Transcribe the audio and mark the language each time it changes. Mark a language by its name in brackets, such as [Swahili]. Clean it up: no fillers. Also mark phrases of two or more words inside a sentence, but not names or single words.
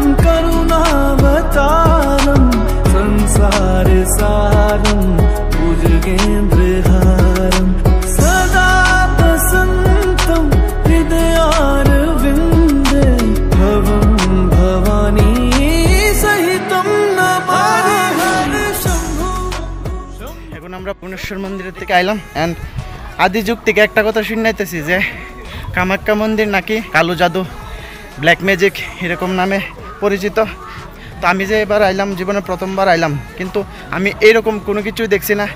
[Sanskrit] करुणावतारं संसार सारं भुजगेन्द्रहारं सदा वसन्तं हृदयारविन्दे भवं भवानी सहितं नमामि शम्भो। [Bangla] এখন আমরা ভুবনেশ্বর মন্দিরের থেকে আইলাম অ্যান্ড আদি যুগ থেকে একটা কথা শুনাইতেছি যে কামাখ্যা মন্দির নাকি কালো জাদু, [English] black magic [Bangla] এরকম নামে পরিচিত। তো আমি যে এবার আইলাম, জীবনে প্রথমবার আইলাম, কিন্তু আমি এইরকম কোনো কিছুই দেখছি না।